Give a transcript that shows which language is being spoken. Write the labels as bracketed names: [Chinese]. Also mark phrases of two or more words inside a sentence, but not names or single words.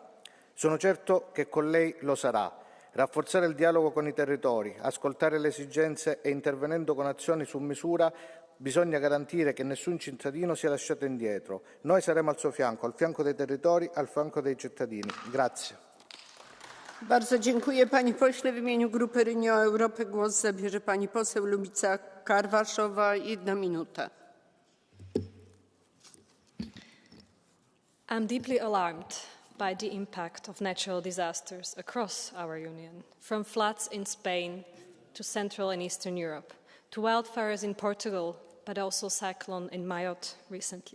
[Italian] Sono certo che con lei lo sarà. Rafforzare il dialogo con i territori, ascoltare le esigenze e intervenendo con azioni su misura, bisogna garantire che nessun cittadino sia lasciato indietro. Noi saremo al suo fianco, al fianco dei territori, al fianco dei cittadini. Grazie. [Polish] Bardzo dziękuję pani pośle. W imieniu Grupy Renew Europy głos zabierze pani poseł Lubica Karwaszowa, 1 minuta. [English] I'm deeply alarmed by the impact of natural disasters across our Union, from floods in Spain to Central and Eastern Europe, to wildfires in Portugal, but also cyclone in Mayotte recently.